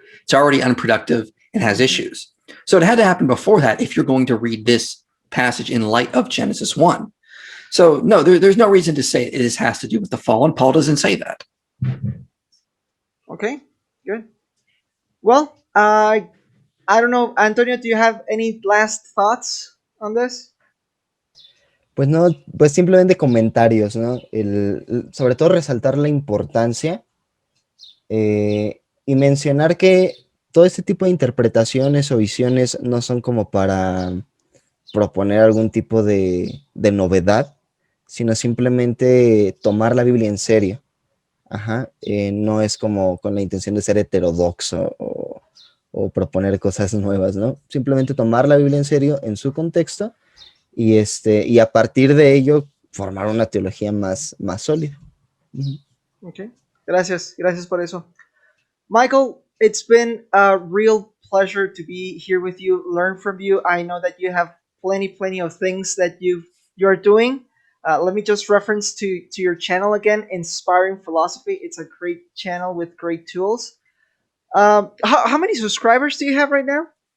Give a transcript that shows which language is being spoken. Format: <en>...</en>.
<en>It's already unproductive and has issues. So it had to happen before that if you're going to read this passage in light of Genesis 1. So no, there's no reason to say it has to do with the fall, and Paul doesn't say that. Okay, good. Well, I don't know, Antonio, do you have any last thoughts on this?</en> <es>Pues no, pues simplemente comentarios, ¿no? Sobre todo resaltar la importancia y mencionar que todo este tipo de interpretaciones o visiones no son como para proponer algún tipo de novedad, sino simplemente tomar la Biblia en serio. Ajá, no es como con la intención de ser heterodoxo o proponer cosas nuevas, ¿no? Simplemente tomar la Biblia en serio en su contexto y a partir de ello formar una teología más sólida. Okay, gracias por eso.</es> <en>Michael, it's been a real pleasure to be here with you, learn from you. I know that you have plenty of things that you're doing. Let me just reference to your channel again, Inspiring Philosophy. It's a great channel with great tools. How many subscribers do you have right now?</en>